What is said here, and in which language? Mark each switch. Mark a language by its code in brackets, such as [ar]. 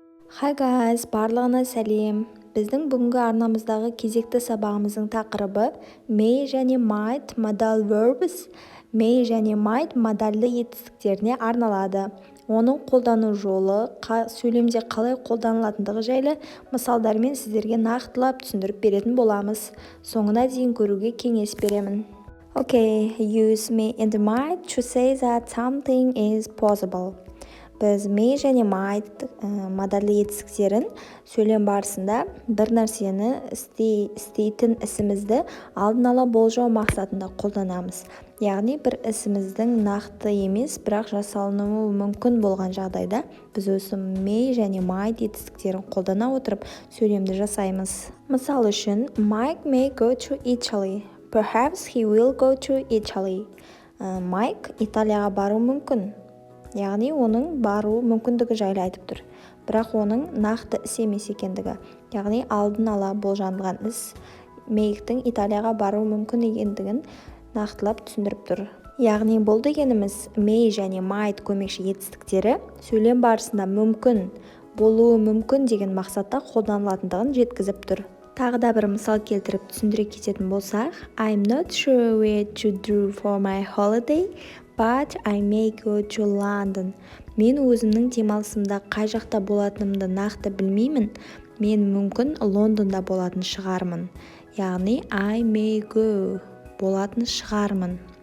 [en] Hi guys, [kk] барлығына сәлем. Біздің бүгінгі арнамыздағы кезекті сабағымыздың тақырыбы may және might modal verbs, may және might модальды етістіктеріне арналады. Оның қолдану жолы, сөйлемде қалай қолданылатындығы жайлы мысалдармен сіздерге нақтылап түсіндіріп беретін боламыз. Соңына дейін көруге кеңес беремін. [en] Okay, use may and might to say that something is possible. [kk] Біз may және might модальды етістіктерін сөйлем барысында бір нәрсені істейтін ісімізді алдын ала болжау мақсатында қолданамыз. Яғни бір ісіміздің нақты емес, бірақ жасалынуы мүмкін болған жағдайда біз осы may және might етістіктерін қолдана отырып сөйлемді жасаймыз. Мысал үшін, [en] Mike may go to Italy. Perhaps he will go to Italy. [kk] Майк Италияға бару мүмкін. Яғни оның бару мүмкіндігі жайлы айтып тұр. Бірақ оның нақты іс емес екендігі. Яғни алдын ала болжанған іс Мейктің Италияға бару мүмкін екендігін нақтылап түсіндіріп тұр. Яғни бұл дегеніміз may және might көмекші етістіктері сөйлем барысында мүмкін, болуы мүмкін деген мақсатта қолданылатындығын жеткізіп тұр. Тағы да бір мысал келтіріп түсіндіре кететін болсақ, [en] I'm not sure where to do for my holiday, but I may go to London. [kk] Мен өзімнің демалысымда қай жақта болатынымды нақты білмеймін. Мен мүмкін Лондонда болатын шығармын. Яғни [en] I may go [kk] болатын шығармын.